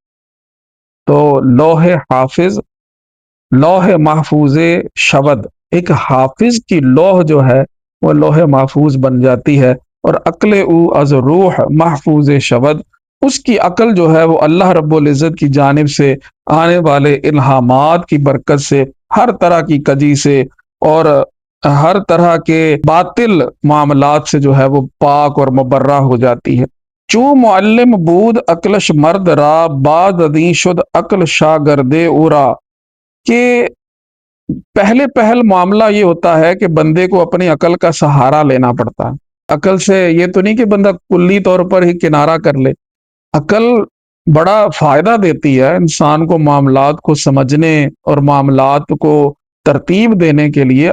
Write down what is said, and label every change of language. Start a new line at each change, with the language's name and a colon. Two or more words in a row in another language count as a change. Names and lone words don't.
Persian: تو لوح حافظ، لوح محفوظ شبد،
Urdu: ایک حافظ کی لوح جو ہے وہ لوح محفوظ بن جاتی ہے، اور
Persian: عقل او از روح محفوظ شبد،
Urdu: اس کی عقل جو ہے وہ اللہ رب العزت کی جانب سے آنے والے الہامات کی برکت سے ہر طرح کی کجی سے اور ہر طرح کے باطل معاملات سے جو ہے وہ پاک اور مبرہ ہو جاتی ہے۔
Persian: چوں معلم بود عقلش مرد را بعد ازیں شد عقل شاگرد اورا،
Urdu: کہ پہل معاملہ یہ ہوتا ہے کہ بندے کو اپنی عقل کا سہارا لینا پڑتا ہے۔ عقل سے یہ تو نہیں کہ بندہ کلی طور پر ہی کنارہ کر لے، عقل بڑا فائدہ دیتی ہے انسان کو معاملات کو سمجھنے اور معاملات کو ترتیب دینے کے لیے۔